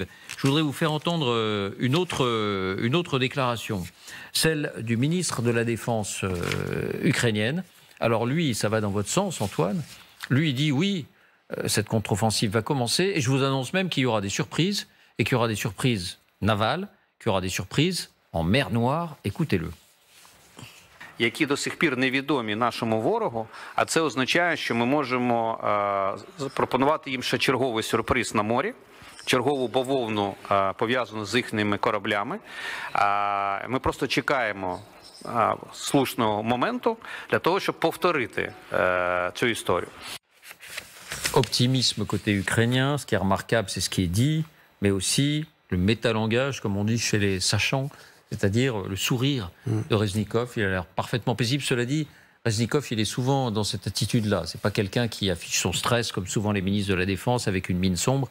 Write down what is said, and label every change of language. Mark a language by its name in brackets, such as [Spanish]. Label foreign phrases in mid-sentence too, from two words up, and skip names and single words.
[French] Je voudrais vous faire entendre une autre déclaration, celle du ministre de la Défense ukrainienne. Alors lui, ça va dans votre sens, Antoine. Lui, il dit oui, cette contre-offensive va commencer, et je vous annonce même qu'il y aura des surprises, et qu'il y aura des surprises navales, qu'il y aura des surprises en mer Noire. Écoutez-le. [Ukrainian] Які до сих пір невідомі нашому ворогу, а це означає, що ми можемо запропонувати їм ще черговий сюрприз на морі, чергову бавовну, пов'язану з їхніми кораблями. Ми просто чекаємо слушного моменту для того, щоб повторити цю історію. [French] Optimisme côté ukrainien, ce qui est remarquable, c'est ce qui est dit, mais aussi le métalangage, comme on dit chez les sachants, c'est-à-dire le sourire de Reznikov. Il a l'air parfaitement paisible. Cela dit, Reznikov, il est souvent dans cette attitude-là. C'est pas quelqu'un qui affiche son stress, comme souvent les ministres de la Défense, avec une mine sombre.